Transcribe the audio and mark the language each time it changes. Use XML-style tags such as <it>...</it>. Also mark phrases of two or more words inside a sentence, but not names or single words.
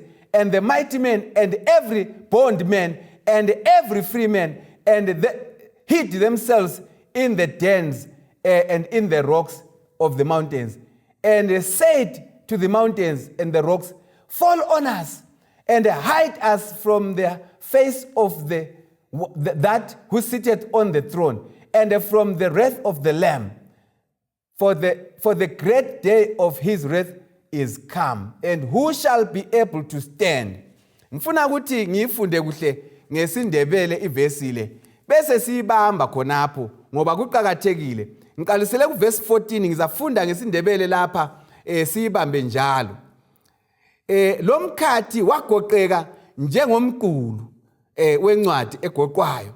<en>and the mighty men and every bondman and every free man hid themselves in the dens and in the rocks of the mountains, and said to the mountains and the rocks, fall on us and hide us from the face of that who sitteth on the throne, and from the wrath of the Lamb. For the great day of his wrath is come, and who shall be able to stand?</en> <nd>Ngifuna ukuthi ngiyifunde kuhle ngesindebele ivesi le bese siyibamba khonapho ngoba kuqhakathekile. Ngiqalisele kuverse 14 ngizafunda ngesindebele lapha siyibambe njalo. Lo mkhathi wagoqeka njengomqulu wencwadi egoqwayo.</nd>